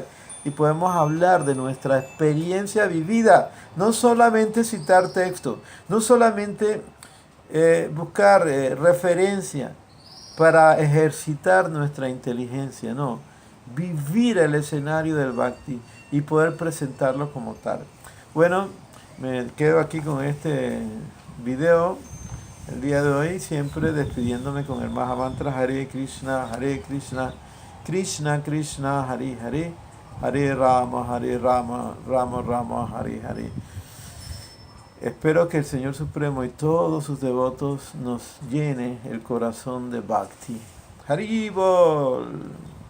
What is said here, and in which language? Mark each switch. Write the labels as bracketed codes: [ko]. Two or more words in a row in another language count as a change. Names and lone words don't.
[es] Y podemos hablar de nuestra experiencia vivida, no solamente citar texto, no solamente buscar referencia para ejercitar nuestra inteligencia, no, vivir el escenario del Bhakti y poder presentarlo como tal. Bueno, me quedo aquí con este video el día de hoy, siempre despidiéndome con el Mahamantra Hare Krishna, Krishna Krishna, Hare Hare, Hare Rama, Rama Rama, Hare Hare. Espero que el Señor Supremo y todos sus devotos nos llene el corazón de Bhakti. Haribol.